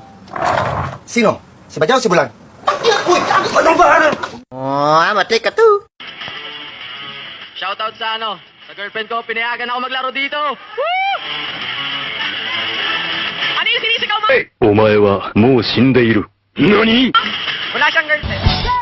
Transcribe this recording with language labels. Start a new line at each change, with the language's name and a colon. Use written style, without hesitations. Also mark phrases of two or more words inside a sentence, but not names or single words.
Filipino: Sino? Si Badyaw o si Bulag? Uy! Anong ba? Mati ka to. Shoutout sa sa girlfriend ko, pinayagan ako maglaro dito. Woo! Ano yung sinisigaw mo?
Japanese: お前はもう死んでいる。何？
Filipino: Wala siyang girlfriend.